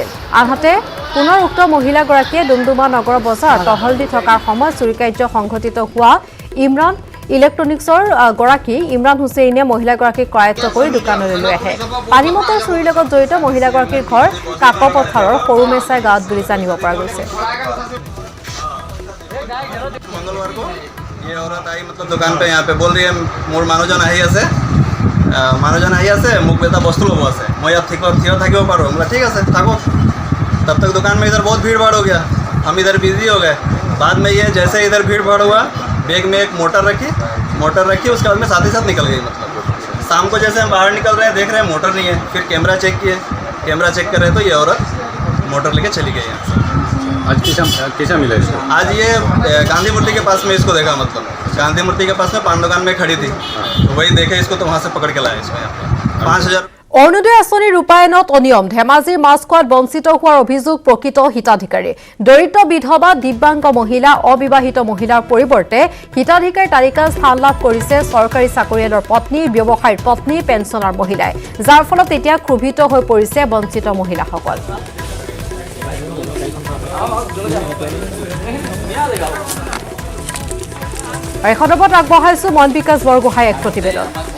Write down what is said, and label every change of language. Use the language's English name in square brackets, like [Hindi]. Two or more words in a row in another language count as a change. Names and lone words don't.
[Assamese] আনহাতে পুনৰ উক্ত মহিলাগৰাকীয়ে ডুমডুমা নগৰ বজাৰ টহল দি থকাৰ সময়ত চুৰি কাৰ্য সংঘটিত হোৱা ইমৰান ইলেক্ট্ৰনিক্সৰ গৰাকী ইমৰান হুছেইনে মহিলাগৰাকীক কৰায়ত্ব কৰি দোকানলৈ লৈ আহে। পানী মটৰ চুৰিৰ লগত জড়িত মহিলাগৰাকীৰ ঘৰ কাকপথাৰৰ সৰু মেচাই গাঁৱত বুলি জানিব পৰা গৈছে। দোকান [Hindi] पे यहाँ पे बोल रही है [Assamese] मोर মানুহজন আহি আছে মোক এটা বস্তু ল'ব আছে, মই ইয়াত থিয় থাকিব পাৰোঁ। [Hindi] बोला ठीक है [Assamese] থাকো। [Hindi] तब तक दुकान में इधर बहुत भीड़ भाड़ हो गया, हम इधर बिजी हो गए। बाद में ये जैसे इधर भीड़ भाड़ हुआ, बैग में एक मोटर रखी, उसके बाद में साथ ही साथ निकल गई। मतलब शाम को जैसे हम बाहर निकल रहे हैं देख रहे हैं मोटर नहीं है, फिर कैमरा चेक किए, कैमरा चेक कर रहे तो ये औरत मोटर लेके चली गई यहाँ से। आज कैसा मिला इसको? आज ये गांधी मूर्ति के पास में इसको देखा, मतलब गांधी मूर्ति के पास में पान दुकान में खड़ी थी, तो वही देखे इसको, तो वहाँ से पकड़ के लाया इसको यहाँ पे 5000। [Assamese] অৰুণোদয় আঁচনি ৰূপায়ণত অনিয়ম ধেমাজিৰ মাছখোৱাত বঞ্চিত হোৱাৰ অভিযোগ প্ৰকৃত হিতাধিকাৰী দৰিদ্ৰ বিধৱা দিব্যাংগ মহিলা অবিবাহিত মহিলাৰ পৰিৱৰ্তে হিতাধিকাৰীৰ তালিকাত স্থান লাভ কৰিছে চৰকাৰী চাকৰিয়ালৰ পত্নী ব্যৱসায়ীৰ পত্নী পেঞ্চনাৰ মহিলাই যাৰ ফলত এতিয়া ক্ষোভিত হৈ পৰিছে বঞ্চিত মহিলাসকল এই খবৰত আগবঢ়াইছো মন বিকাশ বৰগোহাঁই এক প্ৰতিবেদন